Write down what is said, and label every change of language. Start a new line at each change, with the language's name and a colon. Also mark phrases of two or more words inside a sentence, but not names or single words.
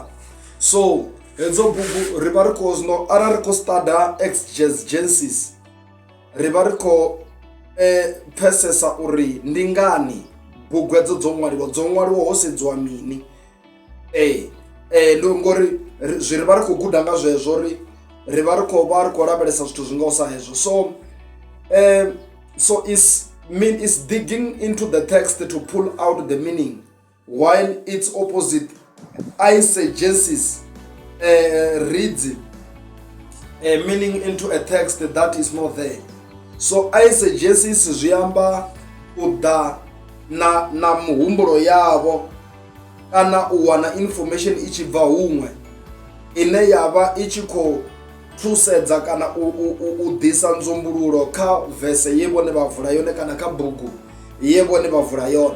Venda: So hedzo bugu ri vha ri khou zwino arali ri khou studa exegesis, ri vha ri khou pfesesa uri ndi ngani bugu edzo dzo ṅwaliwa ho sedziwa mini. Ndi ngori zwi ri vha ri khou guda nga zwezwo uri ri vha ri khou lavhelesa zwithu zwi ngaho sa hezwo.
English: So is digging into the text to pull out the meaning, while its opposite iesegencies reads a meaning into a text that is not there.
Venda: So iesegencies zwi amba u ḓa na muhumbulo yavho kana u wana information i tshi bva huṅwe ine yavha i tshi khou thusedza kana u ḓisa nzumbululo kha vese ye vhone vha vula yone kana kha bugu ye vhone vha vula yone.